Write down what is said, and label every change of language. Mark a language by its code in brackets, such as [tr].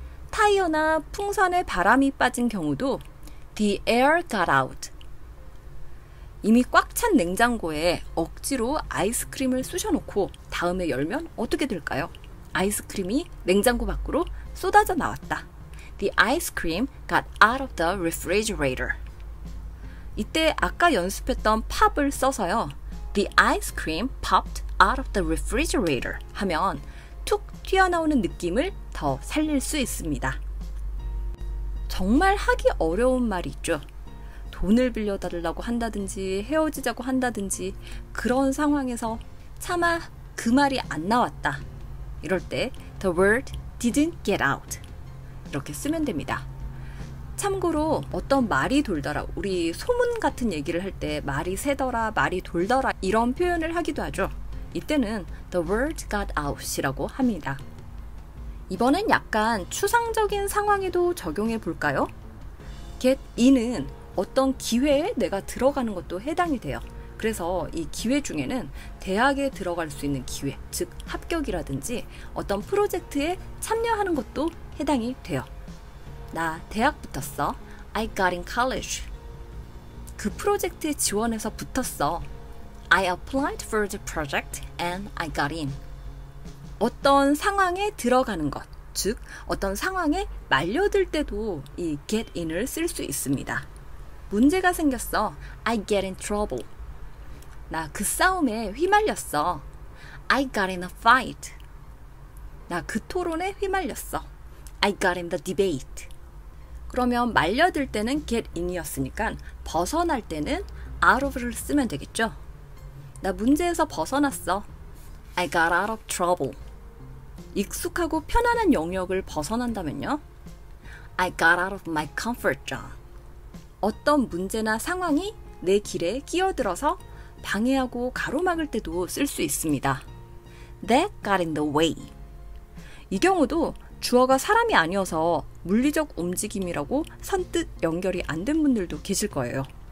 [ko] 타이어나 풍선에 바람이 빠진 경우도 [en] the air got out. [ko] 이미 꽉 찬 냉장고에 억지로 아이스크림을 쑤셔놓고 다음에 열면 어떻게 될까요? 아이스크림이 냉장고 밖으로 쏟아져 나왔다. The ice cream got out of the refrigerator. 이때 아까 연습했던 pop을 써서요. [en] The ice cream popped out of the refrigerator [ko] 하면 툭 튀어나오는 느낌을 더 살릴 수 있습니다. 정말 하기 어려운 말이 있죠. 돈을 빌려달라고 한다든지 헤어지자고 한다든지 그런 상황에서 차마 그 말이 안 나왔다. 이럴 때 [en] the word didn't get out [ko] 이렇게 쓰면 됩니다. 참고로 어떤 말이 돌더라, 우리 소문 같은 얘기를 할 때 말이 새더라, 말이 돌더라 이런 표현을 하기도 하죠. 이때는 [en] the word got out [ko] 이라고 합니다. 이번엔 약간 추상적인 상황에도 적용해 볼까요? get in은 어떤 기회에 내가 들어가는 것도 해당이 돼요. 그래서 이 기회 중에는 대학에 들어갈 수 있는 기회, 즉 합격이라든지 어떤 프로젝트에 참여하는 것도 해당이 돼요. 나 대학 붙었어. [en] I got in college. [ko] 그 프로젝트에 지원해서 붙었어. [en] I applied for the project and I got in. [ko] 어떤 상황에 들어가는 것, 즉 어떤 상황에 말려들 때도 이 get in을 쓸 수 있습니다. 문제가 생겼어. [en] I get in trouble. [ko] 나 그 싸움에 휘말렸어. [en] I got in a fight. [ko] 나 그 토론에 휘말렸어. [en] I got in the debate. [ko] 그러면 말려들 때는 get in이었으니까 벗어날 때는 out of를 쓰면 되겠죠. 나 문제에서 벗어났어. [en] I got out of trouble. [ko] 익숙하고 편안한 영역을 벗어난다면요. [en] I got out of my comfort zone. [ko] 어떤 문제나 상황이 내 길에 끼어들어서 방해하고 가로막을 때도 쓸 수 있습니다. [en] That got in the way. [ko] 이 경우도 주어가 사람이 아니어서 물리적 움직임이라고 선뜻 연결이 안 된 분들도 계실 거예요.